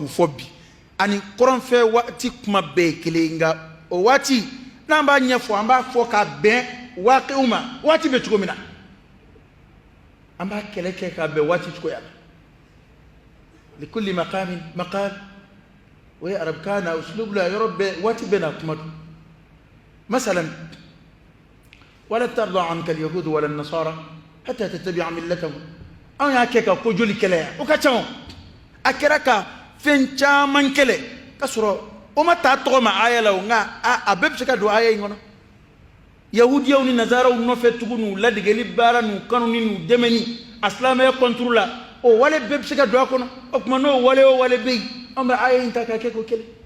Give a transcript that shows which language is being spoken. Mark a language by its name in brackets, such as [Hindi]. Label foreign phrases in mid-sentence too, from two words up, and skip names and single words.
[Bambara] fɔ bi ani kɔrɔnfɛ waati kuma bɛɛ ye kelen nka o waati n'an b'a ɲɛfɔ an b'a fɔ ka bɛn waqi'u ma waati bɛ cogo min na an b'a kɛlɛ kɛ ka bɛn waati cogoya [Arabic] لكل مقام مقال [Bambara] o ye arabukan na uslubu la yɔrɔ bɛɛ waati bɛɛ na kuma don masalan [Arabic] ولن ترضى عنك اليهود ولا النصارى حتى تتبع [Bambara] millatahum an y'a kɛ ka ko joli kɛlɛ o ka ca a kɛra ka fɛn caman kɛlɛ ka sɔrɔ o ma taa tɔgɔ ma aya la nka a bɛɛ bɛ se ka don aya in kɔnɔ yahudiyaw ni nazaraw nɔfɛ tugu n'u ladegeli baara n'u kanu ni n'u dɛmɛni a silamɛya kɔnturu la o wale bɛɛ bɛ se ka don a kɔnɔ o tuma n'o wale o wale bɛ yen an bɛ aya in ta k'a kɛ ko kɛlɛ